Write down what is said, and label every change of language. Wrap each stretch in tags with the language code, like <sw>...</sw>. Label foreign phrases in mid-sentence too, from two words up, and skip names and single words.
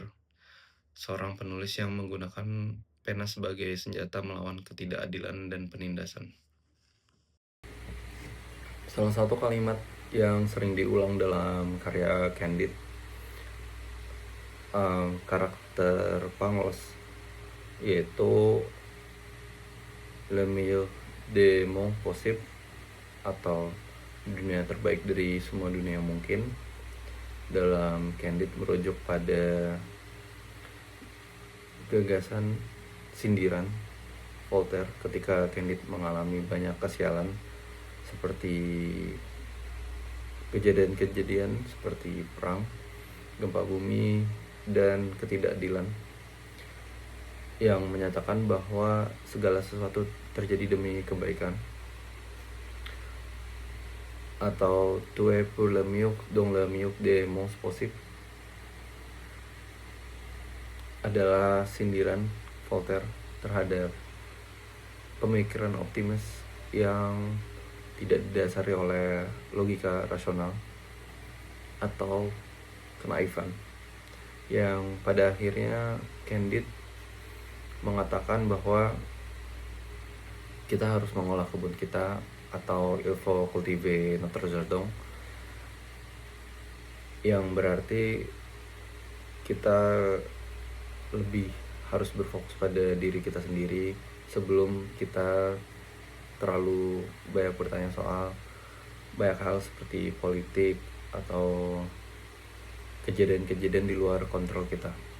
<id>Seorang penulis yang menggunakan pena sebagai senjata melawan ketidakadilan dan penindasan. Salah satu kalimat yang sering diulang dalam karya Candide, karakter Pangloss, yaitu</id> <fr>Le meilleur des mondes possibles,</fr> <id>atau dunia terbaik dari semua dunia mungkin. Dalam Candide merujuk pada gagasan sindiran Voltaire ketika Candide mengalami banyak kesialan seperti kejadian-kejadian seperti perang, gempa bumi, dan ketidakadilan, yang menyatakan bahwa segala sesuatu terjadi demi kebaikan.</id> <fr>Atau tout est pour le mieux dans le mieux des mondes possibles</fr> <id>adalah sindiran Voltaire terhadap pemikiran optimis yang tidak didasari oleh logika rasional atau kenaifan, yang pada akhirnya Candide mengatakan bahwa kita harus mengolah kebun kita, atau</id> <fr>il faut cultiver notre jardin,</fr> <id>yang berarti kita lebih harus berfokus pada diri kita sendiri sebelum kita terlalu banyak bertanya soal banyak hal seperti politik atau kejadian-kejadian di luar kontrol kita.</id>